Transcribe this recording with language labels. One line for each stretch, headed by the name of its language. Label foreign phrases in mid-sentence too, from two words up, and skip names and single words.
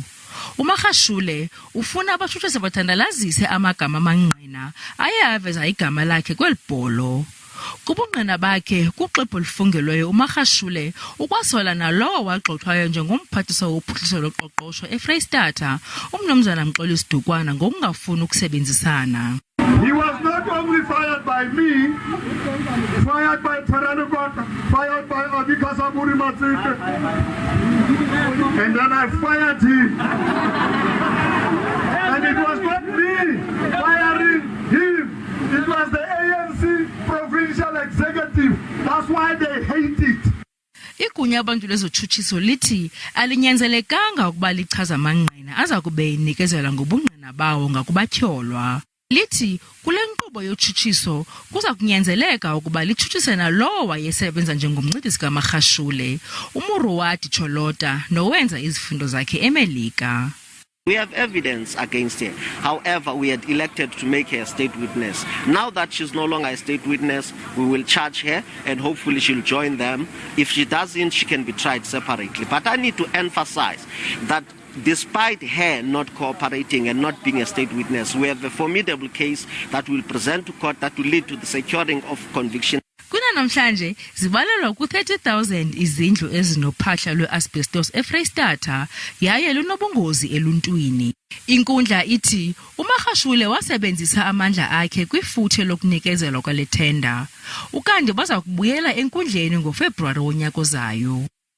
Xhosa: uMagashule ufuna abatshutshisi bathandalazise amagama amanqina aye aveza igama lakhe kwelibholo. Kubungqina bakhe kuxwebhu olufungelweyo uMagashule ukwasola nalowo wagxothwayo njengomphathiswa wophuhliso loqoqosho eFreystata uMnumzana Mxoli-Sidukwana ngokungafuni ukusebenzisana.
English: He was not only fired by me, fired by Taranukota, fired by Abikasaburi Matsite, and then I fired him. And it was not me firing him, it was the ANC provincial executive. That's why they hate it. Igunya abantu lezotshutshiso lithi alinyanzelekanga ukuba lichaza amanqina aza kube inikezela ngobungqina bawo ngakubatyholwa. Lithi kule nkqubo yotshutshiso kuza kunyanzeleka ukuba litshutshise nalowo wayesebenza njengomncedisi kaMagashule, uMuruwati Cholota nowenza izifundo zakhe eMelika. We have evidence against her. However, we had elected to make her a state witness. Now that she's no longer a state witness, we will charge her and hopefully she'll join them. If she doesn't, she can be tried separately. But I need to emphasize that despite her not cooperating and not being a state witness, we have a formidable case that will present to court that will lead to the securing of conviction.
Xhosa: Kunanamhlanje zibalelwa ku-30,000 izindlu ezinophahla lwe-Asbestos eFreystata yaye lunobungozi eluntwini. Inkundla ithi uMagashule wasebenzisa amandla akhe kwifuthe lokunikezelwa kwale thenda. Ukanti baza kubuyela enkundleni ngoFebruwari wonyaka ozayo.